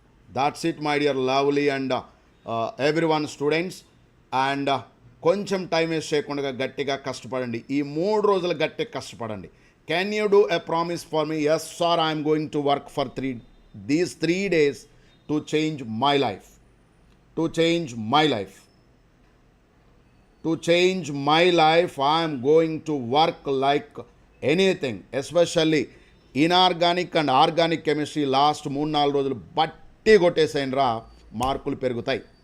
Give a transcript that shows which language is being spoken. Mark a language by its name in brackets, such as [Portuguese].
[English] That's it my dear lovely and everyone students. [Telugu] And కొంచెం time waste చేయకుండా గట్టిగా కష్టపడండి. ఈ 3 రోజులు గట్టిగా కష్టపడండి. [English] Can you do a promise for me? Yes sir, I'm going to work for these 3 days to change my life. To change my life. To change my life, I am going to work like anything. Especially inorganic and organic chemistry [Telugu] last 3-4 రోజులు బట్టి కొట్టేసేయండి రా. మార్కులు పెరుగుతాయి.